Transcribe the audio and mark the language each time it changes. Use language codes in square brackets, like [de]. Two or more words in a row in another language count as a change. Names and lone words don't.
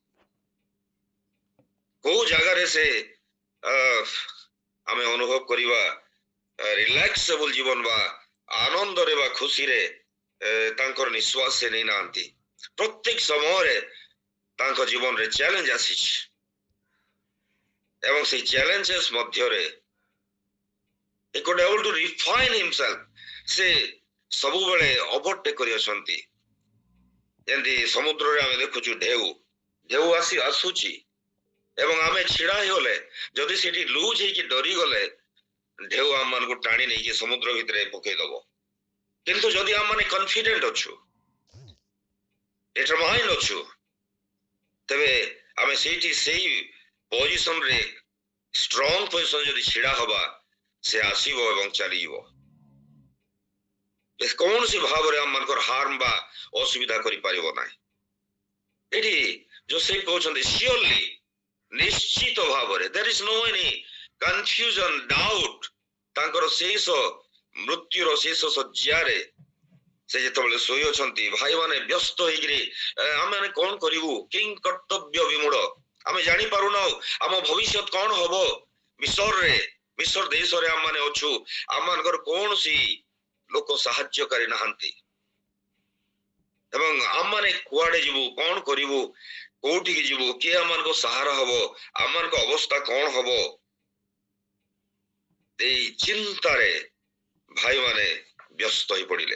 [or] କୋଉ ଜାଗାରେ ସେ ଆମେ ଅନୁଭବ କରିବା ରିଲାକ୍ସେବଲ ଜୀବନ ବା ଆନନ୍ଦରେ ବା ଖୁସିରେ ତାଙ୍କର ନିଶ୍ୱାସ ସେ ନେଇନାହାନ୍ତି। ପ୍ରତ୍ୟେକ ସମୟରେ ତାଙ୍କ ଜୀବନରେ ଚ୍ୟାଲେଞ୍ଜ ଆସିଛି ଏବଂ ସେଇ ଚ୍ୟାଲେଞ୍ଜେସ୍ ମଧ୍ୟରେ [en] he could able to refine himself, [or] ସେ ସବୁବେଳେ ଓଭରଟେକ୍ କରି ଅଛନ୍ତି। ଯେମିତି ସମୁଦ୍ରରେ ଆମେ ଦେଖୁଛୁ ଢେଉ ଆସୁଛି ଏବଂ ଆମେ ଛିଡା ହେଇଗଲେ ଯଦି ସେଠି ଲୁଜ୍ ହେଇକି ଡରିଗଲେ ଢେଉ ଆମମାନଙ୍କୁ ଟାଣି ନେଇକି ସମୁଦ୍ର ଭିତରେ ପକେଇଦବ। କିନ୍ତୁ ଯଦି ଆମମାନେ କନଫିଡେଣ୍ଟ ଅଛୁ, ଡିଟରମାଇଣ୍ଡ ଅଛୁ, ତେବେ ଆମେ ସେଇଠି ସେଇ ପୋଜିସନରେ [en] strong position [or] ଯଦି ଛିଡା ହବା ସେ ଆସିବ ଏବଂ ଚାଲିଯିବ। କୌଣସି ଭାବରେ ଆମମାନଙ୍କର ହାର୍ମ ବା ଅସୁବିଧା କରିପାରିବ ନାହିଁ। ଏଠି ଯୋସେଫ କହୁଛନ୍ତି ସିଓରଲି, ନିଶ୍ଚିତ ଭାବରେ, [en] there is no any confusion, doubt, [or] ତାଙ୍କର ଶେଷ ମୃତ୍ୟୁର ଶେଷ ଶଯ୍ୟାରେ ସେ ଯେତେବେଳେ ଶୋଇଅଛନ୍ତି, ଭାଇମାନେ ବ୍ୟସ୍ତ ହେଇକିରି ଆମେ କଣ କରିବୁ, କିଂ କର୍ତ୍ତବ୍ୟ ବିମୂଢ, ଆମେ ଜାଣିପାରୁନାହୁଁ ଆମ ଭବିଷ୍ୟତ କଣ ହବ। ମିଶର ଦେଶରେ ଆମମାନେ ଅଛୁ, ଆମମାନଙ୍କର କୌଣସି ଲୋକ ସାହାଯ୍ୟକାରୀ ନାହାନ୍ତି ଏବଂ ଆମମାନେ କୁଆଡେ ଯିବୁ, କଣ କରିବୁ, କୋଉଠିକି ଯିବୁ, କିଏ ଆମମାନଙ୍କ ସାହାରା ହବ, ଆମମାନଙ୍କ ଅବସ୍ଥା କଣ ହବ, ଏଇ ଚିନ୍ତାରେ ଭାଇମାନେ ବ୍ୟସ୍ତ ହୋଇ ପଡିଲେ।